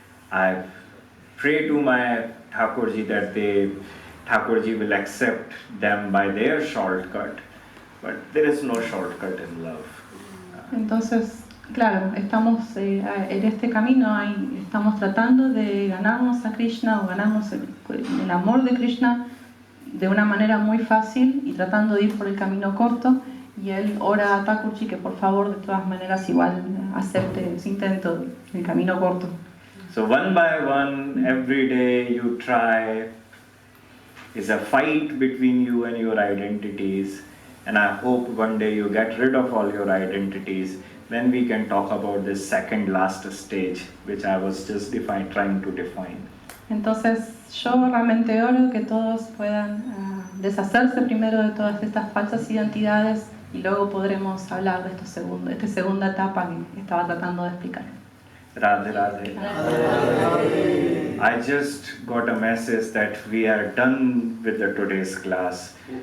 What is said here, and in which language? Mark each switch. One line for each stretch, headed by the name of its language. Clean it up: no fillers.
English: I pray to my Thakurji that Thakurji will accept them by their shortcut. But there is no shortcut in love.
Spanish: Entonces, claro, estamos en este camino, estamos tratando de ganarnos a Krishna o ganarnos el amor de Krishna de una manera muy fácil y tratando de ir por el camino corto, y él ora a Thakurji que por favor de todas maneras igual acepte ese intento del camino corto.
English: So one by one, every day you try. It's a fight between you and your identities, and I hope one day you get rid of all your identities. Then we can talk about this second last stage, which I was just trying to define.
Spanish: Entonces yo realmente oro que todos puedan deshacerse primero de todas estas falsas identidades y luego podremos hablar de esta segunda etapa que estaba tratando de explicar.
English: Radhe Radhe. I just got a message that we are done with the today's class.